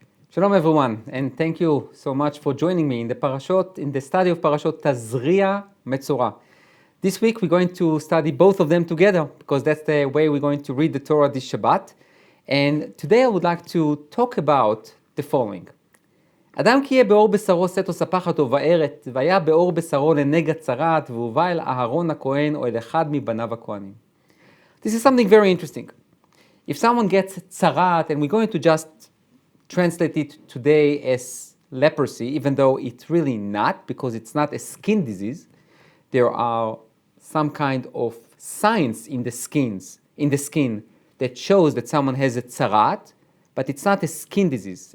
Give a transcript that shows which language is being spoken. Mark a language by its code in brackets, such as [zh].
[en] Shalom everyone, and thank you so much for joining me in the Parashot, in the study of Parashot Tazriya-Metzora. This week we're going to study both of them together because that's the way we're going to read the Torah this Shabbat. And today I would like to talk about the following. [he] אדם כי יהיה באור בשרו שאת וספחתו וארת, והיה באור בשרו לנגע tzaraat, והובא אל אהרון הכהן או אל אחד מבניו הכהנים. [en] This is something very interesting. If someone gets tzaraat, and we're going to just translate it today as leprosy, even though it's really not, because it's not a skin disease. There are some kind of signs in the skin that shows that someone has a tzaraat, but it's not a skin disease.